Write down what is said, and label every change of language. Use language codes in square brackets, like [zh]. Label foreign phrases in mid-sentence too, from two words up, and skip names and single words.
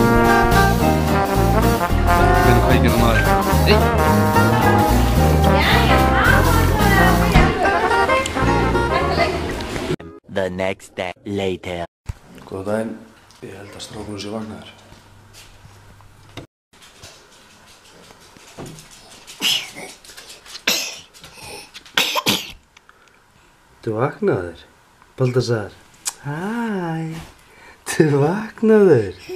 [is] Hvernig kveikir það maður? [en] The next day later. [is] Góðan daginn, ég held að strákurinn sé vaknaður. Þú vaknaður, Baltasar? Hæ, þú vaknaður?